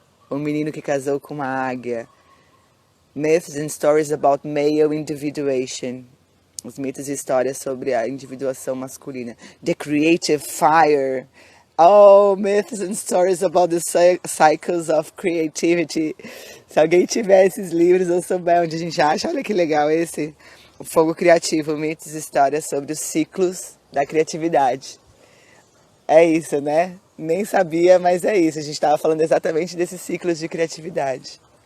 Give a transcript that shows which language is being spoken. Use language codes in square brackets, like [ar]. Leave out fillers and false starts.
[pt] O menino que casou com uma águia. [en] Myths and Stories about Male Individuation. [pt] Os mitos e histórias sobre a individuação masculina. [en] The Creative Fire. Oh, Myths and Stories about the Cycles of Creativity. [pt] Se alguém tiver esses livros ou souber onde a gente acha, olha que legal esse. O Fogo Criativo, mitos e histórias sobre os ciclos da criatividade. É isso, né? Nem sabia, mas é isso. A gente estava falando exatamente desses ciclos de criatividade.